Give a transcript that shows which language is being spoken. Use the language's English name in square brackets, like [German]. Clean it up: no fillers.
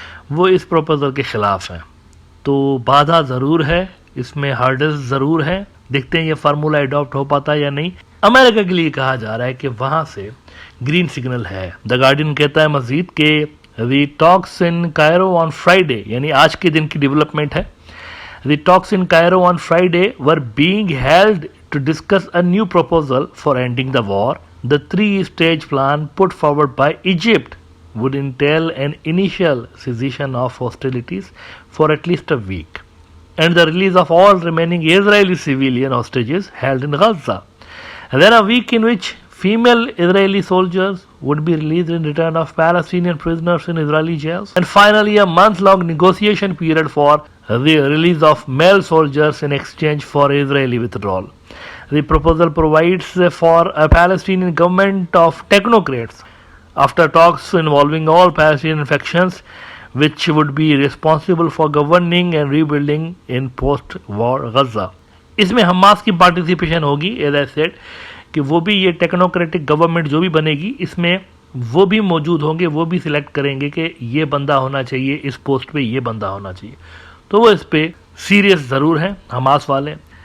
[Urdu] وہ اس پروپوزل کے خلاف ہیں، تو بادھا ضرور ہے اس میں، ہارڈلز ضرور ہیں، دیکھتے ہیں یہ فارمولا اڈاپٹ ہو پاتا ہے یا نہیں۔ امریکہ کے لیے کہا جا رہا ہے کہ وہاں سے گرین سگنل ہے۔ دا گارڈین کہتا ہے مزید کہ [English] the talks in Cairo on Friday, [Urdu] یعنی آج کے دن کی ڈیولپمنٹ ہے، [English] the talks in Cairo on Friday were being held to discuss a new proposal for ending the war. The three-stage plan put forward by Egypt would entail an initial cessation of hostilities for at least a week and the release of all remaining Israeli civilian hostages held in Gaza. And then a week in which female Israeli soldiers would be released in return of Palestinian prisoners in Israeli jails. And finally, a month-long negotiation period for the release of male soldiers in exchange for Israeli withdrawal. The proposal provides for a Palestinian government of technocrats after talks involving all Palestinian factions, which would be responsible for governing and rebuilding in post-war Gaza. [Urdu] اس میں Hamas کی participation ہوگی، [English] as I said [Urdu] کہ وہ بھی یہ technocratic government جو بھی بنے گی اس میں وہ بھی موجود ہوں گے، وہ بھی سلیکٹ کریں گے کہ یہ بندہ ہونا چاہیے اس پوسٹ پہ، یہ بندہ ہونا چاہیے، تو وہ اس پہ سیریس ضرور ہیں حماس والے۔